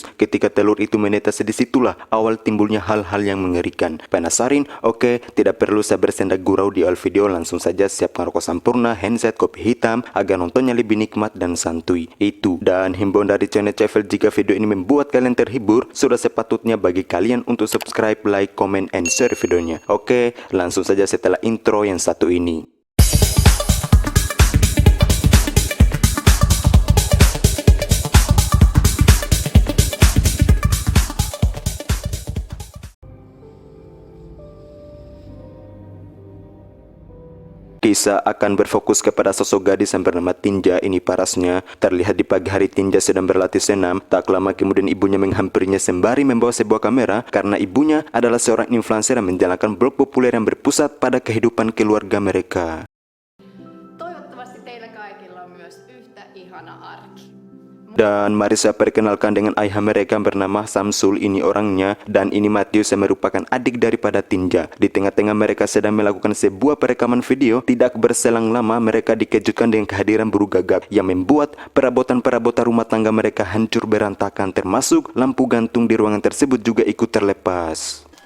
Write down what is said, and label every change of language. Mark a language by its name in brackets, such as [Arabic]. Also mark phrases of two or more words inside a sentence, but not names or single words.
[Indonesian] Ketika telur itu menetas, disitulah awal timbulnya hal-hal yang mengerikan. Penasaran? Oke, tidak perlu saya bersenda gurau di awal video. Langsung saja siapkan rokok sampurna, handset, kopi hitam agar nontonnya lebih nikmat dan santuy. Itu dan himbauan dari channel CFL, jika video ini membuat kalian terhibur, sudah sepatutnya bagi kalian untuk subscribe, [English] like, comment, and share videonya. [Indonesian] Oke, langsung saja setelah intro yang satu ini. Kisah akan berfokus kepada sosok gadis yang bernama Tinja. Ini parasnya terlihat di pagi hari Tinja sedang berlatih senam. Tak lama kemudian ibunya menghampirinya sembari membawa sebuah kamera, karena ibunya adalah seorang influencer yang menjalankan blog populer yang berpusat pada kehidupan keluarga mereka. [Finnish] Toivottavasti teillä kaikilla on myös yhtä ihana arki. [Indonesian] Dan mari saya perkenalkan dengan ayah mereka bernama Samsul. Ini orangnya, dan ini Matius yang merupakan adik daripada Tinja. Di tengah-tengah mereka sedang melakukan sebuah perekaman video, tidak berselang lama mereka dikejutkan dengan kehadiran burung gagak yang membuat perabotan-perabotan rumah tangga mereka hancur berantakan, termasuk lampu gantung di ruangan tersebut juga ikut terlepas.